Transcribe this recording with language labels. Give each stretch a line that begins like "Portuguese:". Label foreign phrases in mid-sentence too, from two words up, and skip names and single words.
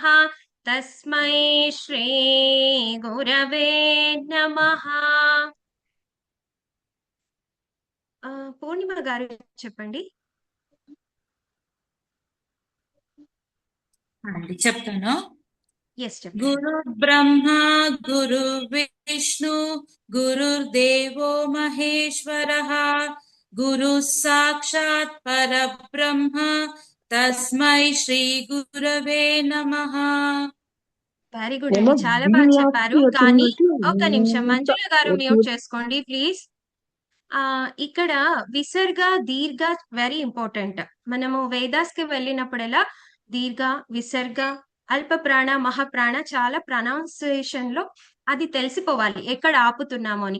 Sanskrit: తస్మై శ్రీ గురవే నమః.
Telugu: పూర్ణిమ గారు చెప్పండి. చెప్తాను. ఎస్ చెప్పండి.
Sanskrit: गुरुर्ब्रह्मा गुरुर्विष्णु गुरुर्देवो महेश्वरः गुरुः साक्षात् परब्रह्म तस्मै श्री गुरवे नमः.
English: very good
Telugu: ఏమో అండి, చాలా బాగా దీని చెప్పారు. ఆస్తి కానీ వచ్చిందంటే ఒక నిమిషం, ఎంత మంజుల గారు మ్యూట్ చేసుకోండి ప్లీజ్. ఇక్కడ విసర్గ దీర్ఘ
English: very important.
Telugu: మనము వేదాస్ కి వెళ్ళినప్పుడెల్లా దీర్ఘ, విసర్గ, అల్ప ప్రాణ, మహాప్రాణ చాలా ప్రొనౌన్సియేషన్ లో అది తెలిసిపోవాలి ఎక్కడ ఆపుతున్నాము అని.